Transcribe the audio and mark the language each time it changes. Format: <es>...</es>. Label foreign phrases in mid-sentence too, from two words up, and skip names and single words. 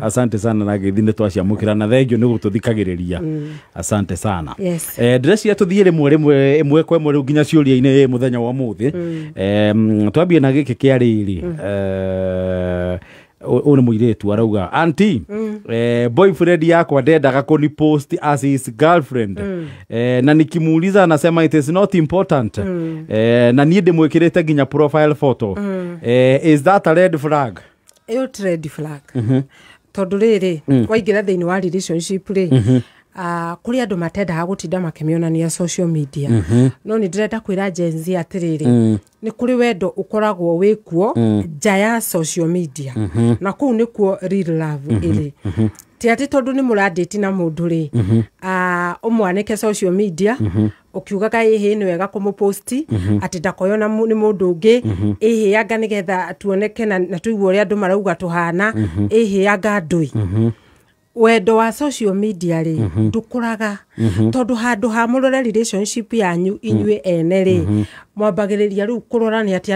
<sw>asante sana</sw> <ki>na githine twaciamukira na thengio ni gututhikagiriria</ki> <sw>asante sana</sw> <ki>ndĩreciria tuthie rimwe kwa rimwe nginya ciuria-ini muthenya wa muthi twambie na giki kia riri one muiretu arauga auntie boyfriend yakwa ndendaga kuni</ki> <en>post as his girlfriend</en> <ki>na</ki> <sw>nikimuuliza anasema</sw> <en>it is not important</en> <ki>na niĩ ndimwikirite nginya</ki> <en>profile photo is that a red flag? It's red flag</en> <ki>tondu riri waingira thiini wa relationship ri kuri andu matendaga gutinda makimionania</ki> <en>social media</en> <ki>no ni ndirenda kwira Gen Z atiriri ni kuri wendo ukoragwo wikuo nja ya</ki> <en>social media</en> <ki>na kuu nikuo</ki> <en>real love</en> <ki>iri ti ati tondu ni muradate na mundu ri umwanike</ki> <en>social media</en> <ki>ukiugaga ihi ni wega kumuposti ati ndakoyona ni mundu ungi ihi anga nigetha tuoneke na tuigwe uri andu marauga tuhana ihi anga ndui wendo wa</ki> <en>social media</en> <ki>ri ndukuraga tondu handu ha murore relationship yanyu inyue ene ri mwambagiriria riu kurora ni ati</ki>